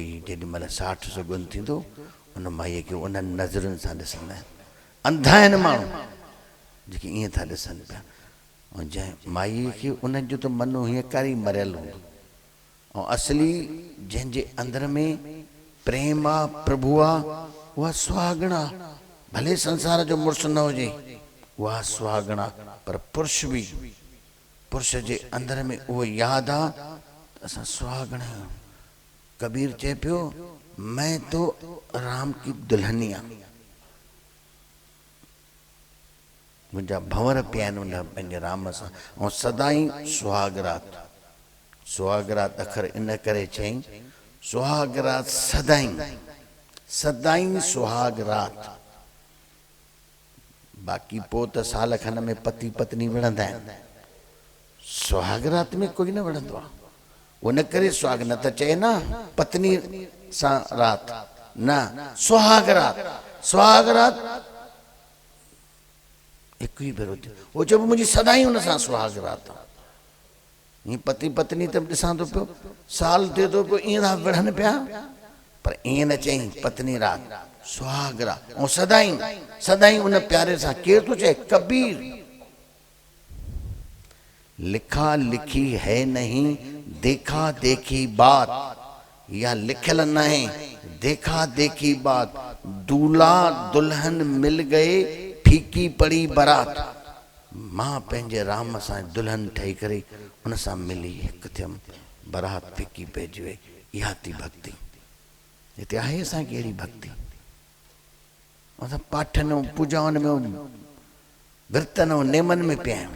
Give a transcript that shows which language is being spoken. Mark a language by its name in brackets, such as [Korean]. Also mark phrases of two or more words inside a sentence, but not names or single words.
[Sindhi] जेॾीमहिल 60 सुगुन थींदो उन माईअ खे उन्हनि नज़रुनि सां ॾिसंदा आहिनि अंधा आहिनि माण्हू जेके ईअं था ॾिसनि पिया ऐं जंहिं माईअ खे उन्हनि जो त मनु हीअं करे मरियल हूंदो ऐं असली जंहिंजे अंदर में प्रेम आहे प्रभु आहे उहा सुहागण आहे भले संसार जो मुड़ुसु न हुजे वह सुहागणा। पर पुरुष भी, पुरुष जे अंदर में वो याद आ असां सुहागण आहियूं। कबीर चए पियो [Hindi] मैं तो राम की दुल्हनिया, [Sindhi] मुंहिंजा भंवर पिया आहिनि उन पंहिंजे राम सां, ऐं सदाई सुहागरात। सुहागरात अखर इन करे चई सुहागरात सदाई, सदाई सुहागरात। बाक़ी पोइ त साल खन में पति पत्नी विढ़ंदा आहिनि, सुहागरात में कोई न विढ़ंदो आहे। उन करे सुहाग न त चए न पत्नी सां रात, न सुहागरात। सुहागरात हिकु ई भेरो थियो। उहो चए मुंहिंजी सदाई हुन सां सुहागरात आहे। हीअं पति पत्नी त ॾिसां थो पियो साल थिए थो पियो ईअं था विढ़नि पिया, पर ईअं न चई पत्नी रात सुहागरात। ऐं सदाई सदाई उन प्यारे सां। केरु थो चए? कबीर। [Hindi] लिखा लिखी है नहीं देखा देखी बात, या लिखल न है देखा देखी बात। दूल्हा दुल्हन मिल गए फीकी पड़ी बारात। [Sindhi] मां पंहिंजे राम सां दुल्हन ठही करे उन सां मिली, हिकु थियमि, बारात फीकी पइजी वई। इहा थी भक्ति। हिते आहे असांखे अहिड़ी भक्ति? असां पाठनि ऐं पूजाउनि में, विर्तन ऐं नेमनि में पिया आहियूं।